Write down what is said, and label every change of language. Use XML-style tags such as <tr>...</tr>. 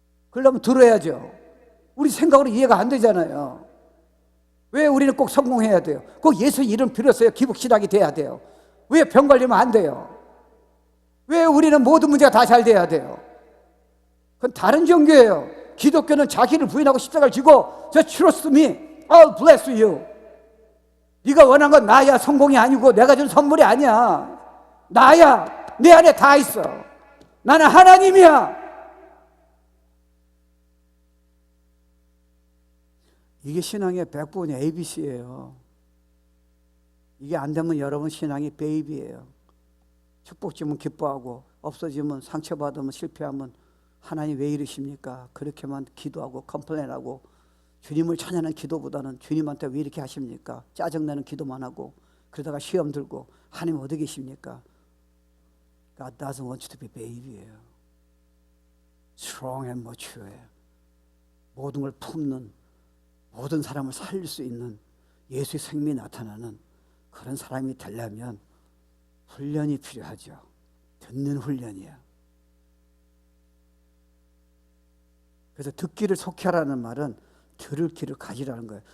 <ko>그러려면 들어야죠. 우리 생각으로 이해가 안 되잖아요. 왜 우리는 꼭 성공해야 돼요? 꼭 예수 이름 빌었어요. 기복신학이 돼야 돼요. 왜 병 걸리면 안 돼요? 왜 우리는 모든 문제가 다 잘 돼야 돼요? 그건 다른 종교예요. 기독교는 자기를 부인하고 십자가를 지고</ko> <en>Just trust me, I'll bless you.</en> <ko>네가 원한 건 나야. 성공이 아니고 내가 준 선물이 아니야. 나야. 내 안에 다 있어. 나는 하나님이야. 이게 신앙의 백본이 ABC예요. 이게 안 되면 여러분 신앙이 베이비예요. 축복 주면 기뻐하고 없어지면 상처받으면 실패하면 하나님 왜 이러십니까? 그렇게만 기도하고 컴플레인하고 주님을 찬양하는 기도보다는 주님한테 왜 이렇게 하십니까? 짜증내는 기도만 하고 그러다가 시험 들고 하나님 어디 계십니까?</ko> <en>God doesn't want you to be baby예요. Strong and mature예요.</en> <ko>모든 걸 품는, 모든 사람을 살릴 수 있는 예수의 생명이 나타나는 그런 사람이 되려면 훈련이 필요하죠. 듣는 훈련이야. 그래서 듣기를 속히하라는 말은 들을 귀를 가지라는 거예요.</ko>